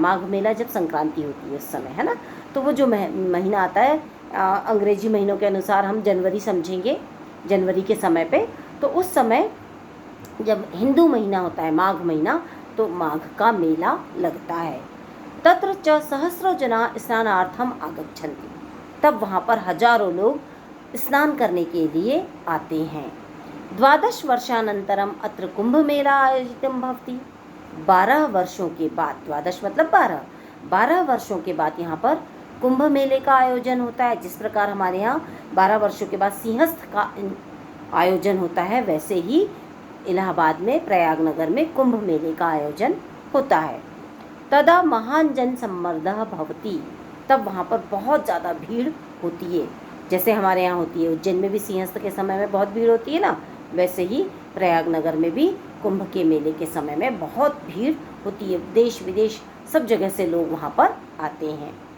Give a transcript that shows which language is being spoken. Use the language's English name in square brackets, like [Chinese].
[Hindi] माघ मेला जब संक्रांति होती है उस समय, है ना। तो वो जो महीना आता है, अंग्रेजी महीनों के अनुसार हम जनवरी समझेंगे, जनवरी के समय पे, तो उस समय जब हिंदू महीना होता है माघ महीना, तो माघ का मेला लगता है। [Sanskrit] तत्र च सहस्रो जना स्नानार्थम आगच्छन्ति। [Hindi] तब वहाँ पर हजारों लोग स्नान करने के लिए आते हैं। [Sanskrit] 12 वर्षानंतरम अत्र कुंभ मेला आयोजितम भवति। [Hindi] 12 वर्षों के बाद, 12 मतलब 12 वर्षों के बाद यहाँ पर कुंभ मेले का आयोजन होता है। जिस प्रकार हमारे यहाँ 12 वर्षों के बाद सिंहस्थ का आयोजन होता है, वैसे ही इलाहाबाद में प्रयागनगर में कुंभ मेले का आयोजन होता है। [Sanskrit] तदा महान जन सम्मर्दः भवति। [Hindi] तब वहाँ पर बहुत ज़्यादा भीड़ होती है, जैसे हमारे यहाँ होती है। उज्जैन में भी सिंहस्थ के समय में बहुत भीड़ होती है ना, वैसे ही प्रयागनगर में भी कुंभ के मेले के समय में बहुत भीड़ होती है। देश विदेश सब जगह से लोग वहाँ पर आते हैं।